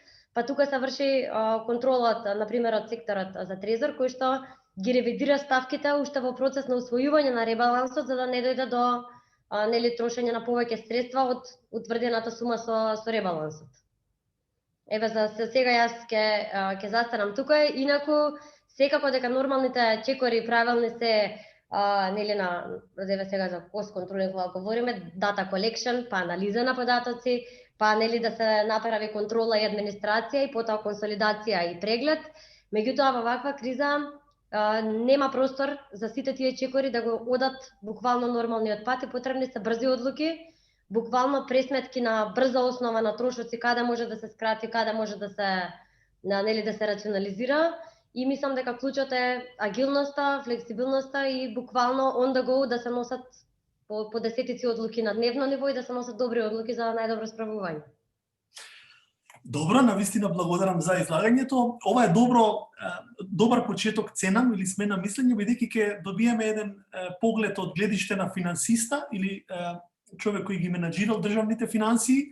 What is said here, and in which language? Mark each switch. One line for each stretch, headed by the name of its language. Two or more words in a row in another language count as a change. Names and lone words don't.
Macedonian: Па тука се врши контролот, например, од секторот за трезор, кој што ги ревидира ставките уште во процес на усвојување на ребалансот, за да не дојде до трошење на повеќе средства од утврдената сума со ребалансот. Еве за сега јас ќе застанам тука, инаку секако дека нормалните чекори правилни се еве сега за
English: cost controlling
Macedonian: кога говориме,
English: data collection,
Macedonian: па анализа на податоци, па да се направи контрола и администрација и потоа консолидација и преглед. Меѓутоа во ваква криза нема простор за сите тие чекори да го одат буквално нормалниот пат и потребни се брзи одлуки, буквално пресметки на брза основа на трошоци, каде може да се скрати, каде може да се да се рационализира. И мислам дека клучот е агилноста, флексибилноста и буквално
English: on the go
Macedonian: да се носат по десетици одлуки на дневно ниво и да се носат добри одлуки за најдобро справување. Добро, навистина благодарам за излагањето. Ова е добар почеток, ценам или смена мислење, бидејќи ќе добиеме еден поглед од гледиште на финансиста или човек кој ги менаџирал државните финансии.